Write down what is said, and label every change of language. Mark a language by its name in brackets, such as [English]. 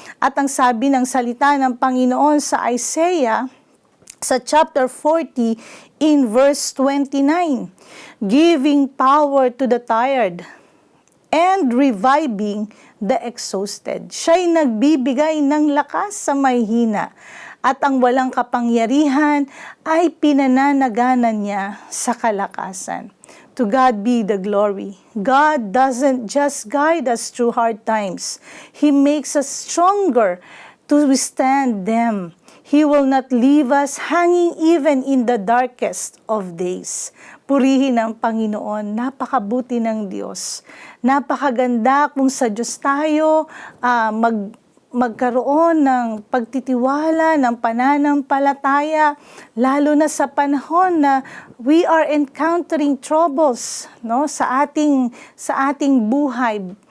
[Filipino] At ang sabi ng salita ng Panginoon sa [English] Isaiah, sa chapter 40, in verse 29, giving power to the tired and reviving the exhausted. [Filipino] Siya'y nagbibigay ng lakas sa may hina at ang walang kapangyarihan ay pinananaganan niya sa kalakasan. [English] To God be the glory. God doesn't just guide us through hard times. He makes us stronger to withstand them. He will not leave us hanging even in the darkest of days. [Filipino] Purihin ang Panginoon. Napakabuti ng Diyos. Napakaganda kung sa Diyos tayo magkaroon ng pagtitiwala, ng pananampalataya, lalo na sa panahon na [English] we are encountering troubles, [Filipino] no, sa ating buhay.